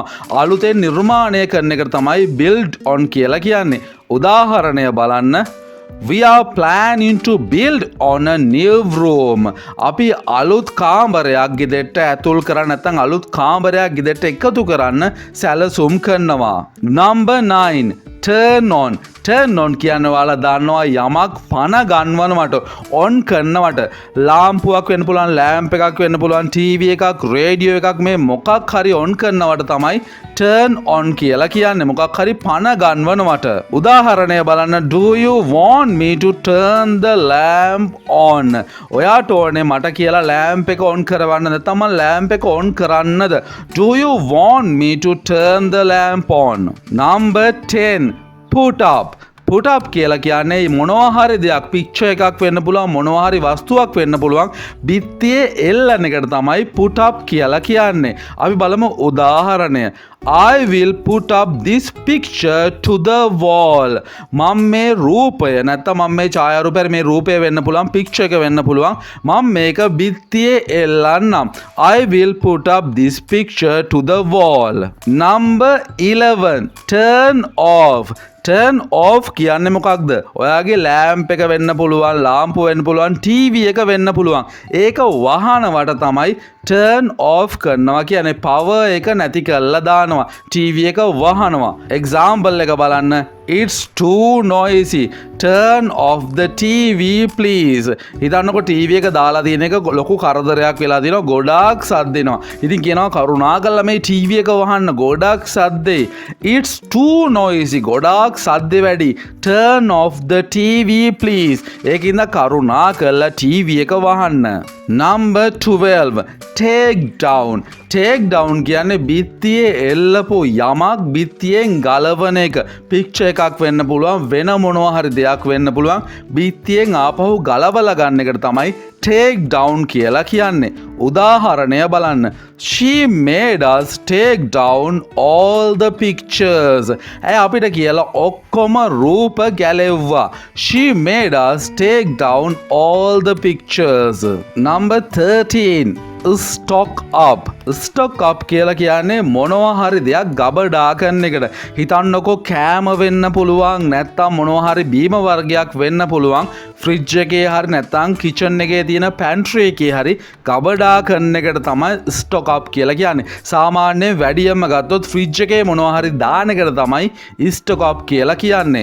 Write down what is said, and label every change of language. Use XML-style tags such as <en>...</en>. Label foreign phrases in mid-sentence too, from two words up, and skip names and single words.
<si>අලුතෙන් නිර්මාණය කරන එකට තමයි</si> <en>build on</en> <si>කියලා කියන්නේ. උදාහරණය බලන්න.</si> <en>We are planning to build on a new room.</en> <si>අපි අලුත් කාමරයක් ගෙදරට ඇතුල් කරන්න නැත්නම් අලුත් කාමරයක් ගෙදරට එකතු කරන්න සැලසුම් කරනවා.</si> <en>Number 9. turn on. turn on</en> <si>කියන්නේ ඔයාලා දන්නවා යමක් පණ ගන්නවනවට on කරනවට. ලාම්පුවක් වෙන්න පුළුවන්, ලෑම්ප් එකක් වෙන්න පුළුවන්, ටීවී එකක්, රේඩියෝ එකක්, මේ මොකක් හරි on කරනවට තමයි</si> <en>turn on</en> <si>කියලා කියන්නේ. මොකක් හරි පණ ගන්නවනවට. උදාහරණය බලන්න.</si> <en>Do you want me to turn the lamp on?</en> <si>ඔයාට ඕනේ මට කියලා ලෑම්ප් එක on කරවන්න නැත්නම් මම ලෑම්ප් එක on කරන්නද?</si> <en>Do you want me to turn the lamp on? Number 10. put up. put up</en> <si>කියලා කියන්නේ මොනවා හරි දෙයක්, පික්චර් එකක් වෙන්න පුළුවන්, මොනවා හරි වස්තුවක් වෙන්න පුළුවන්, බිත්තියේ එල්ලන එකට තමයි</si> <en>put up</en> <si>කියලා කියන්නේ. අපි බලමු උදාහරණය.</si> <en>I will put up this picture to the wall.</en> <si>මම මේ රූපය නැත්නම් මම මේ ඡායාරූපය, මේ රූපය වෙන්න පුළුවන්, පික්චර් එක වෙන්න පුළුවන්, මම මේක බිත්තියේ එල්ලන්නම්.</si> <en>I will put up this picture to the wall. Number 11. turn off. turn off</en> <si>කියන්නේ මොකක්ද? ඔයාගේ ලෑම්ප් එක වෙන්න පුළුවන්, ලාම්පුව වෙන්න පුළුවන්, ටීවී එක වෙන්න පුළුවන්. ඒක වහනවට තමයි</si> <en>turn off</en> <si>කරනවා කියන්නේ. power එක නැති කරලා දානවා. ටීවී එක වහනවා. example එක බලන්න.</si> <en>It's too noisy. Turn off the TV please.</en> <si>හිතන්නකො ටීවී එක දාලා තියෙන එක ලොකු කරදරයක් වෙලා දිනවා. ගොඩාක් සද්ද එනවා. ඉතින් කියනවා කරුණාකරලා මේ ටීවී එක වහන්න. ගොඩාක් සද්දේ.</si> <en>It's too noisy.</en> <si>ගොඩාක් සද්ද වැඩි.</si> <en>Turn off the TV please.</en> <si>ඒකින්ද කරුණාකරලා ටීවී එක වහන්න.</si> <en>Number 12. take down. take down</en> <si>කියන්නේ බිත්තියේ එල්ලපු යමක් බිත්තියෙන් ගලවන එක. පික්චර් එකක් වෙන්න පුළුවන්, වෙන මොනවා හරි දෙයක් වෙන්න පුළුවන්, බිත්තියෙන් ආපහු ගලවලා ගන්න එකට තමයි</si> <en>take down</en> <si>කියලා කියන්නේ. උදාහරණය බලන්න.</si> <en>She made us take down all the pictures.</en> <si>අපිට කියලා ඔක්කොම රූප ගැලෙව්වා.</si> <en>She made us take down all the pictures. Number 13. stock up. stock up</en> <si>කියලා කියන්නේ මොනවා හරි දෙයක් ගබඩා කරන එකට. හිතන්නකෝ කෑම වෙන්න පුළුවන්, නැත්නම් මොනවා හරි බීම වර්ගයක් වෙන්න පුළුවන්, ෆ්‍රිජ් එකේ හරි නැත්නම් කිචන් එකේ තියෙන පැන්ට්‍රි එකේ හරි ගබඩා කරන එකට තමයි</si> <en>stock up</en> <si>කියලා කියන්නේ. සාමාන්‍යයෙන් වැඩියෙන්ම ගත්තොත් ෆ්‍රිජ් එකේ මොනවා හරි දාන එකට තමයි</si> <en>stock up</en> <si>කියලා කියන්නේ.</si>